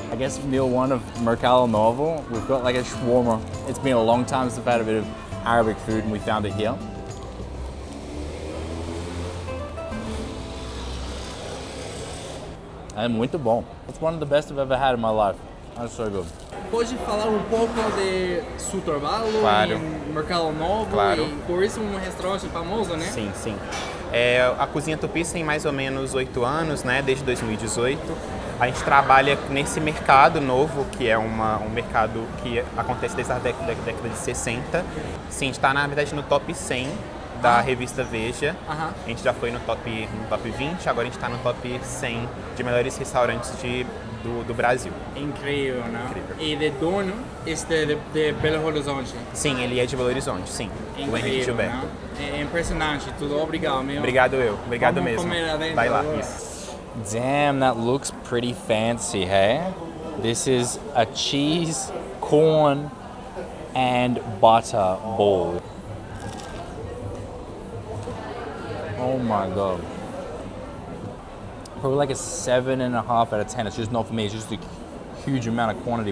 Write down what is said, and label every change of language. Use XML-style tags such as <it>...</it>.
<en>I guess meal one of Mercado Novo, we've got like a shawarma. It's been a long time since I've had a bit of Arabic food and we found it here.</en> <pt>É muito bom.</pt> <en>It's one of the best I've ever had in my life. That's so good.</en> <pt>Pode falar um pouco de seu trabalho Claro. em Mercado Novo? Claro. E por isso um restaurante famoso, né? Sim, sim. A Cozinha Tupi tem mais ou menos 8 anos, né, desde 2018. A gente trabalha nesse mercado novo, que é um mercado que acontece desde a década de 60. Sim, a gente está, na verdade, no top 100 da revista Veja. A gente já foi no top 20, agora a gente está no top 100 de melhores restaurantes do Brasil. Incrível, né? Incrível. E de dono, de Belo Horizonte. Sim, ele é de Belo Horizonte, sim. O Henrique Incrível, Gilberto. né? É impressionante, tudo obrigado mesmo. Obrigado Vamos mesmo. comer adentro Vai lá. agora.</pt> <en>Damn, that looks pretty fancy, hey? This is a cheese, corn, and butter bowl. Oh my god. Probably like a 7.5 out of 10. It's just not for me. It's just a huge amount of quantity.</en>